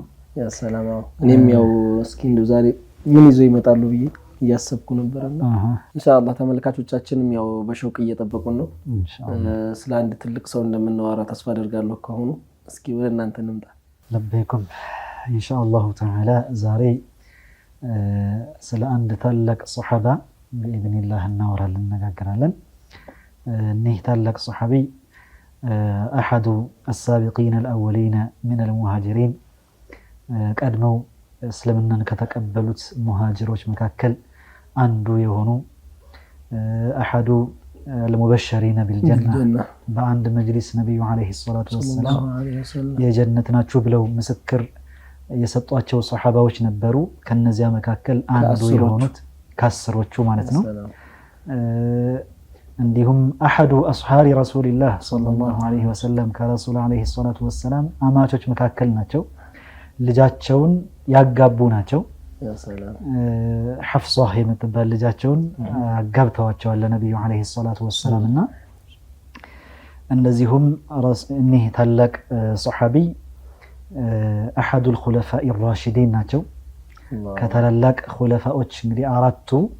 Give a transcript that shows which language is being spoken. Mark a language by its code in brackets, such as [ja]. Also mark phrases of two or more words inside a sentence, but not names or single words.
[am] ያ ሰላም እኔም ያው እስኪ እንደው ዛሬ ምን ይዞ ይመጣሉ ብዬ እያሰብኩ ነበርና ኢንሻአላህ ተመልካቾቻችንም ያው በሸውቅ እየጠበቁን ነው ኢንሻአላህ ስለ አንድ ትልቅ ሰው እንደምናወራ ተስፋ አደርጋለሁ ከሆነ እስኪ ወደ እናንተ እንምጣ [ar] لبيكم إن شاء الله تعالى [am] ዛሬ ስለ አንድ ታላቅ ሱሐባ በኢذنላህ እናወራለን እንነጋገራለን እነዚህ ታላቅ ሱሐቢ [ar] أحد السابقين الأولين من المهاجرين [am] ቀድመው እስልምናን ከተቀበሉት ሙሃጅሮች መካከል አንዱ የሆኑ [ar] أحد المبشرين بالجنة [am] በአንድ መጅሊስ ነብዩ [ar] عليه الصلاة والسلام [am] የጀነት ናችሁ ብለው ምስክር የሰጧቸው ሱሐባዎች ነበሩ ከነዚያ መካከል አንዱ የሆኑት ከአስሮቹ ማለት ነው እንዲሁም [ar] أحد أصحاب رسول الله صلى الله عليه وسلم [am] ከረሱል [ar] عليه الصلاة والسلام [am] አማቾች መካከል ናቸው ልጃቸውን ያጋቡ ናቸው ያ ሰላም ሐፍሷ የምትባል ልጃቸውን አጋብተዋቸዋል ለነብዩ [ar] عليه الصلاة والسلام [am] እንደዚሁም እነዚህ ታላቅ ሱሐቢ [ar] أحد الخلفاء الراشدين [am] ናቸው። ከታላላቅ ኹለፋዎች እንግዲህ አራቱ